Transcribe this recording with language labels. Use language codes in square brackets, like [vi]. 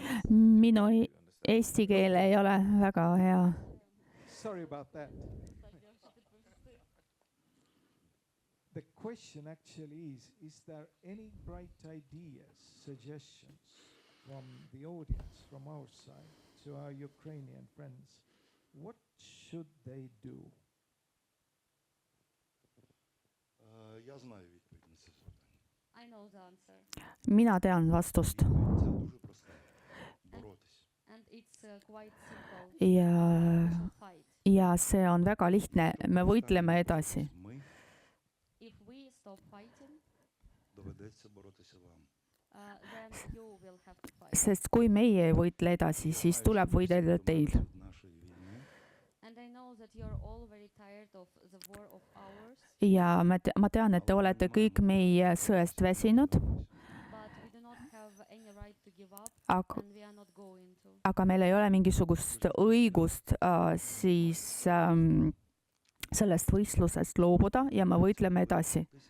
[et] Minu eesti keel ei ole väga hea. [en] Sorry about that. The question actually is there any bright ideas, suggestions from the audience, from our side, to our Ukrainian friends? What should they do? [uk] Я знаю відповідь на це запитання. [en] I know the answer. [et] Mina tean vastust. [uk] Це дуже просте. Боротись. [en] And it's quite simple. Fight. [et] Ja see on väga lihtne. Me võitleme edasi. [uk] Ми [en] If we stop fighting, [uk] доведеться боротися вам. [en] then you will have to fight. [et] Sest kui meie ei võitle edasi, siis tuleb võidelda teil. [uk] Нашої війни. [en] And I know that you're all very tired of the war of ours, [et] Ja ma tean, et te olete kõik meie sõest väsinud, [en] but we do not have any right to give up, [et] aga [en] and we are not going to. [et] aga meil ei ole mingisugust õigust siis sellest võistlusest loobuda ja me võitleme edasi.